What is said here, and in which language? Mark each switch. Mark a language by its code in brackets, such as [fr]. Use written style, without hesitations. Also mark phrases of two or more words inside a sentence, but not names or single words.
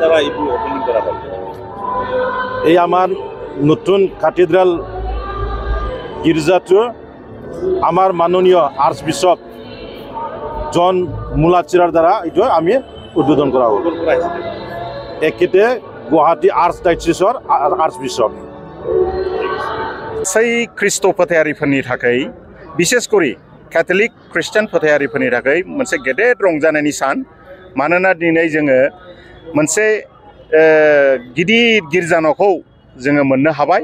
[as] এই আমাৰ নতুন কাথিড্ৰেল গীৰ্জাটো আমাৰ মাননীয় আৰ্চবিশ্বপ জন মুলাচিৰাৰ দ্বাৰা এইটো আমি উদ্বোধন কৰা হ'ল। একেতে গুৱাহাটী আৰ্চডায়চেছৰ আৰ্চবিশ্বপ। [brx] गासै ख्रीष्ट फोथायारिफोरनि थाखाय बिसेस करि कैथलिक ख्रिस्टान फोथायारिफोरनि थाखाय मोनसे गेदेर रंजानायनि सान। मानोना दिनै जोङो मोनसे गिदिर गिर्जा न'खौ जोङो मोननो हाबाय।